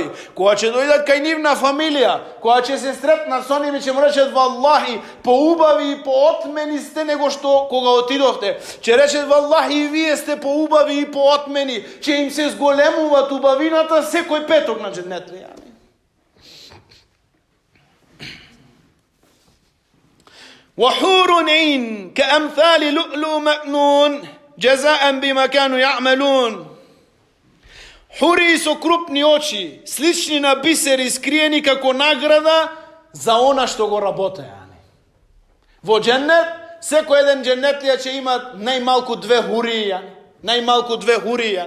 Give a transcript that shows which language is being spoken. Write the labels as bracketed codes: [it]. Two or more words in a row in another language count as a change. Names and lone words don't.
[mk] Кога ќе дојдат кај нивна фамилија, кога ќе се сретнат со ними, ќе му речат валлахи, поубави и поотмени сте него што кога отидовте. Ќе речат валлахи и вие сте поубави и поотмени. Ќе им се зголемуваат убавината секој петок на дженнетлија. [ar] وحور عين كأمثال لؤلؤ مكنون جزاء بما كانوا يعملون. [mk] Хури со крупни очи, слични на бисери, скриени како награда за она што го работеа. Во дженнет, секој еден дженнетлија ќе има најмалку 2 хурија, најмалку 2 хурија.